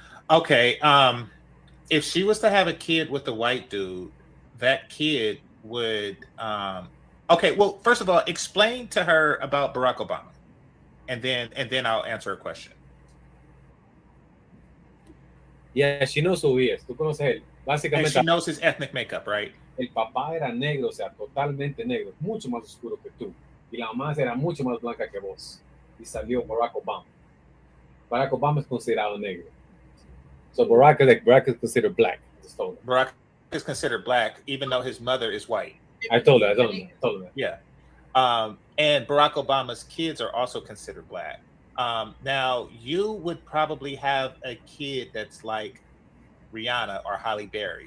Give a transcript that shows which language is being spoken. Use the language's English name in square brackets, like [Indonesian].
[English] Okay, if she was to have a kid with a white dude, that kid would okay, well, first of all, explain to her about Barack Obama, and then I'll answer her question. Yeah, she knows who he is. [Spanish] Tú conoces él. [English] Básicamente, and she knows his ethnic makeup, right? [Spanish] El papá era negro, o sea, totalmente negro, mucho más oscuro que tú. Y la mamá era mucho más blanca que vos. Y salió Barack Obama. Barack Obama es considerado negro. [English] So Barack is considered black. Barack is considered black, even though his mother is white. I told her that. Yeah. And Barack Obama's kids are also considered black. Now, you would probably have a kid that's like Rihanna or Halle Berry.